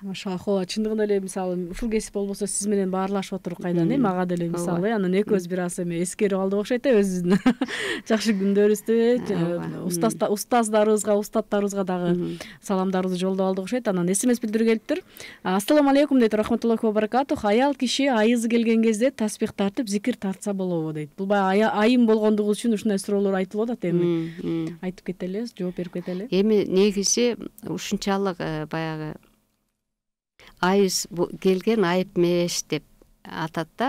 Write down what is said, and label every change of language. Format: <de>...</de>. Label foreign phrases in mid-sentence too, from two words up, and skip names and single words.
<ky>Машалла, чындыгында эле мисалы ушул кесип болбосо сиз менен баарлашып отуруп кайдан, мага деле мисалы, анан экөөбүз бир аз эме эскерип алдык окшойт өзүбүздүн жакшы күндөрүбүздү, устаздарыбызга, устаттарыбызга дагы саламдарыбызды жолдоп алдык окшойт. Анан СМС билдирип келиптир.</ky> <ar>السلام عليكم дейт, ورحمة الله وبركاته.</ar> <ky>Аял киши айызы келген кезде таспих тартып зикир тартса болобу дейт. Бул баягы айым болгондугубуз үчүн ушундай суроолор айтылып атат. Эми айтып кетели, жооп берип кетели. Эми негизи ушунчалык баягы айыз келген айып эмес деп атат да.</ky>